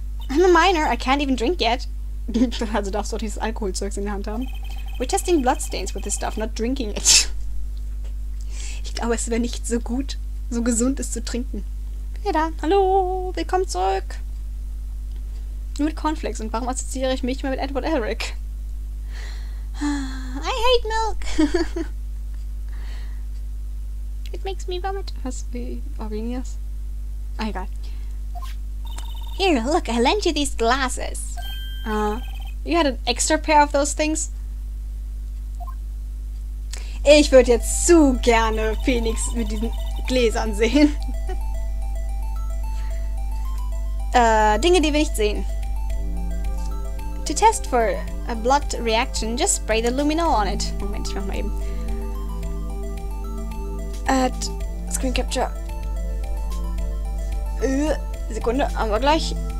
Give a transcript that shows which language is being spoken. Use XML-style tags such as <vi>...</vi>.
<en>I'm a minor, I can't even drink yet.</en> <de>Also darfst du auch dieses Alkoholzeugs in der Hand haben.</de> <en>We're testing bloodstains with this stuff, not drinking it.</en> <de>Ich glaube, es wäre nicht so gut, so gesund es zu trinken. Hey da, hallo, willkommen zurück. Nur mit Cornflakes. Und warum assoziiere ich mich mal mit Edward Elric?</de> <en>I hate milk. It makes me vomit.</en> <de>Was, wie war das? Ah, egal.</de> <en>Here, look, I lent you these glasses. You had an extra pair of those things?</en> <de>Ich würde jetzt zu gerne Phoenix mit diesen Gläsern sehen. Dinge, die wir nicht sehen.</de> <en>To test for a blood reaction, just spray the luminol on it.</en> <de>Moment, ich mach mal eben.</de> <en>Add Screen Capture.</en> <de>Sekunde, haben wir gleich.</de>